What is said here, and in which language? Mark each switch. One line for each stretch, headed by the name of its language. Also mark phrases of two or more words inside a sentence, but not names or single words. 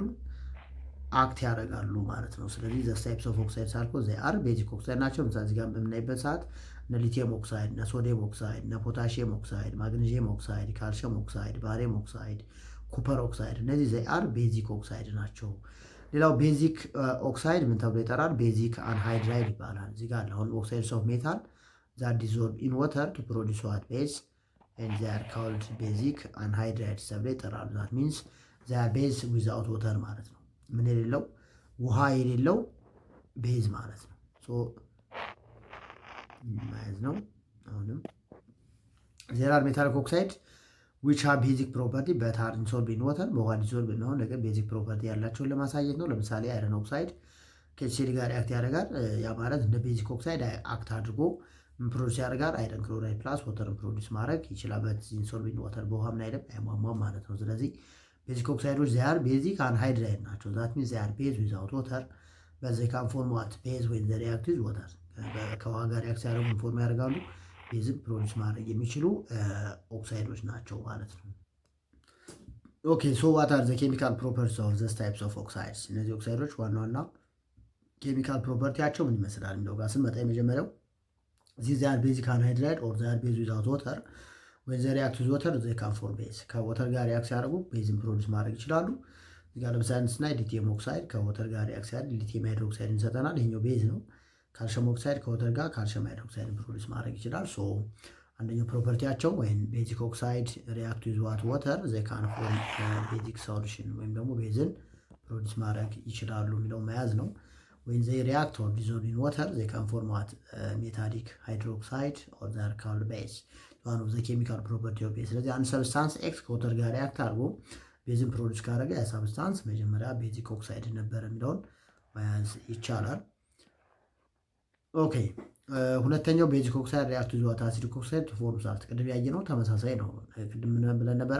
Amharic: አክት ያደርጋሉ ማለት ነው። ስለዚህ
English: the types of oxide
Amharic: ሳልኮ
English: they are basic oxide
Amharic: ናቸው። ምሳሌ እዚህ ጋር በምናይበት ሰዓት እነ
English: lithium oxide፣
Amharic: እነ
English: sodium oxide፣
Amharic: እነ
English: potassium oxide፣ magnesium oxide, calcium oxide, barium oxide, copper oxide
Amharic: እነዚህ
English: they are basic oxide
Amharic: ናቸው። ሌላው
English: basic oxide
Amharic: ምን ተብሎ ይጠራል?
English: basic anhydride
Amharic: ይባላል። እዚህ ጋር አሁን
English: oxides of metal that dissolve in water to produce what base and they are called basic anhydrides
Amharic: ተብሎ ይጠራሉ።
English: that means they are base without water
Amharic: ማለት ነው። ምን የሌለው ውሃ የሌለው ቤዝ ማለት ነው። ሶ ማለት ነው። አሁንም
English: there are metallic oxide which have basic property but are dissolved in water
Amharic: በውሃ ዲዞልቭ የሚሆን ነገር
English: basic property
Amharic: ያላቸውን ለማሳየት ነው። ለምሳሌ
English: iron oxide
Amharic: ከሲል ጋር አክት ያደርጋል። ያ ማለት እንደ
English: basic oxide
Amharic: አክት አድርጎ ፕሮዲስ ያደርጋል።
English: iron chloride plus water
Amharic: ፕሮዲስ ማድረግ ይችላል። በኢንሶልቪንግ ወተር በውሃ ምን አይደለም አይሟሟም ማለት ነው። ስለዚህ ቤዚክ ኦክሳይዶች
English: they are basic anhydride
Amharic: ናቸው።
English: that means they are base without water they can form what base when they react with water
Amharic: ከውሃ ጋር ሪአክት ሲያደርጉ ኢንፎርም ያደርጋሉ። ቤዝን ፕሮዲስ ማድረግ የሚችሉ ኦክሳይዶች ናቸው ማለት ነው።
English: okay so what are the chemical properties of these types of oxides?
Amharic: እነዚህ ኦክሳይዶች ዋና ዋና ኬሚካል ፕሮፐርቲያቸው ምን ይመስላል የሚለው ጋር ስንመጣ የመጀመሪያው
English: these are basic anhydride or they are base without water when they react with water they can form base
Amharic: ከወተር ጋር ሪአክት ሲያደርጉ ቤዝን ፕሮዲስ ማድረግ ይችላሉ። እዚህ ጋር ለምሳሌ ስናይ
English: lithium oxide
Amharic: ከወተር ጋር ሪአክት ሲያደርግ
English: lithium hydroxide
Amharic: እንሰጠናል። ይሄኛው ቤዝ ነው።
English: calcium oxide
Amharic: ከወተር ጋር
English: calcium hydroxide
Amharic: ፕሮዲስ ማድረግ ይችላል። ሶ አንደኛው ፕሮፐርቲያቸው ወይም
English: basic oxide react with water they can form basic solution
Amharic: ወይም ደግሞ ቤዝን ፕሮዲስ ማድረግ ይችላሉ የሚለው መያዝ ነው።
English: when they react or dissolve in water they can form what metallic hydroxide or they are called base one of the chemical property of base።
Amharic: ስለዚህ አንድ
English: substance X
Amharic: ከወተር ጋር ሪአክት አድርጎ ቤዝን ፕሮዲስ ካደረገ ያ ሰብስታንስ መጀመሪያ
English: basic oxide
Amharic: ነበር የሚለውን መያዝ ይቻላል። ኦኬ ሁለተኛው
English: basic oxide react with what acidic oxide to form salt።
Amharic: ቅድም ያየነው ተመሳሳይ ነው። ቅድም ምን ብለን ነበረ?